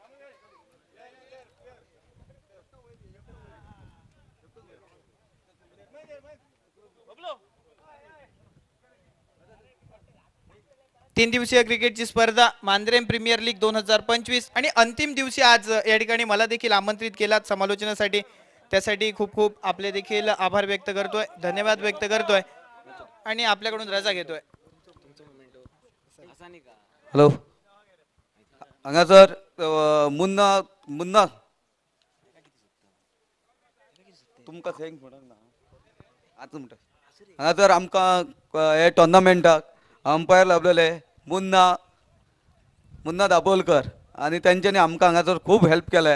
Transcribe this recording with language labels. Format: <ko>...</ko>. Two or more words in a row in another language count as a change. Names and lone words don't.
<mr>तीन दिवसीय क्रिकेटची स्पर्धा मांद्रेम प्रीमियर लीग 2025 आणि अंतिम दिवशी आज या ठिकाणी मला देखील आमंत्रित केलात समालोचनासाठी. त्यासाठी खूप खूप आपले देखील आभार व्यक्त करतोय, धन्यवाद व्यक्त करतोय आणि आपल्याकडून रजा घेतोय.</mr> <kok>हॅलो हांगा सर मुन्ना मुन्ना तुमकां थँक म्हणून ना आतां म्हणटा हांगा सर आमकां हे टोर्नामेंटाक अंपायर लाभलेले मुन्ना दाबोलकर आणि त्यांच्यानी आमकां हांगासर खूब हेल्प केले.</kok>